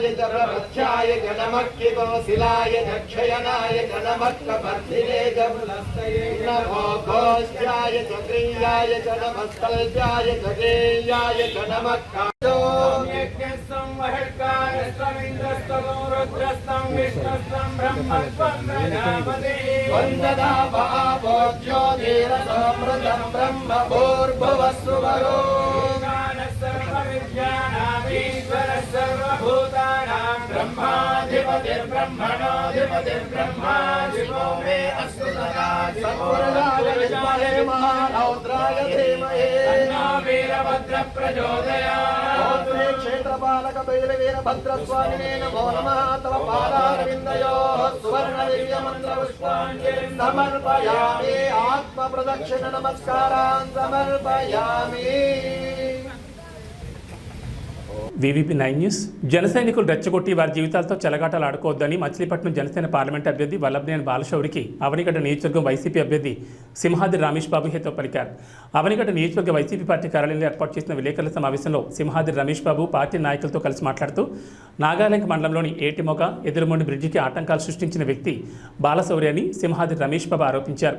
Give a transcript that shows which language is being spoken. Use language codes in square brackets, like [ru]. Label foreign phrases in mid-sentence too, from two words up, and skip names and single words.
[sa] చ ప్రపథ్యాయ చ నమఃకికోశిలాయ చ క్షయనాయ చ నమఃకపర్ధినే చ నమో ఘోష్యాయ చ క్రియాయ చ నమస్తల్యాయ చ గేయాయ చ నమఃకాదో యజ్ఞస్సం వహకారస్తం ఇంద్రస్తం రుద్రస్తం విష్ణుస్తం బ్రహ్మస్తం ప్రజాపతి వందనా భావోజ్యో ధీరసమృతం బ్రహ్మ భూర్భువస్సువరో सर्वविद्यानामीश्वर सर्वभूतानां ब्रह्माधिपतिर्ब्रह्मणोऽधिपतिर्ब्रह्मा शिवो मे अस्तु सदा सत्पुरुषाय विद्महे महारौद्राय धीमहि तन्नो वीरभद्रः प्रचोदयात्। क्षेत्रपालक वीरभद्रस्वामिने नमो नमः। तव पादारविन्दयोः सुवर्णदिव्यमन्त्रपुष्पाञ्जलिं समर्पयामि। आत्मप्रदक्षिण नमस्कारान् समर्पयामि। [te] వీవీపీ 9 న్యూస్. జన సైనికులు రెచ్చగొట్టి వారి జీవితాలతో చెలగాటలు ఆడుకోవద్దని మచిలీపట్నం జనసేన పార్లమెంట్ అభ్యర్థి వల్లభనేని బాలశౌరికి అవనిగడ్డ నియోజకవర్గం వైసీపీ అభ్యర్థి సింహాద్రి రమేష్ బాబు హితవు పలికారు. అవనిగడ్డ నియోజకవర్గ వైసీపీ పార్టీ కార్యాలయంలో ఏర్పాటు చేసిన విలేకరుల సమావేశంలో సింహాద్రి రమేష్ బాబు పార్టీ నాయకులతో కలిసి మాట్లాడుతూ నాగాలంక మండలంలోని ఏటిమొగ ఎదురుమొండి బ్రిడ్జికి ఆటంకాలు సృష్టించిన వ్యక్తి బాలశౌరి అని సింహాద్రి రమేష్ బాబు ఆరోపించారు.